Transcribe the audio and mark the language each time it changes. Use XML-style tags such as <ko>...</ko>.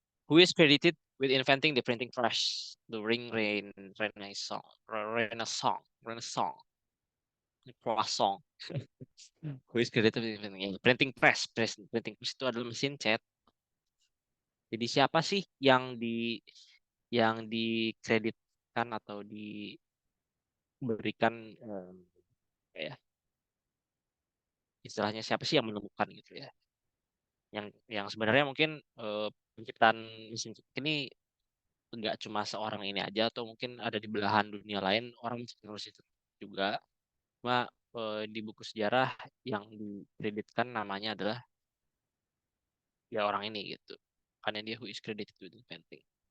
<en>Who is credited with inventing the printing press during Renaissance? Renaissance. Renaissance. Croissant. Who is credited with inventing printing press?</en> <id>Printing press itu adalah mesin cat. Jadi siapa sih yang dikreditkan atau diberikan ya istilahnya siapa sih yang menemukan gitu ya? Yang sebenarnya mungkin penciptaan mesin cat ini nggak cuma seorang ini aja atau mungkin ada di belahan dunia lain orang menciptakan itu juga. Cuma di buku sejarah yang dikreditkan namanya adalah ya orang ini gitu. Karena dia</id> <en>who is credited with inventing.</en>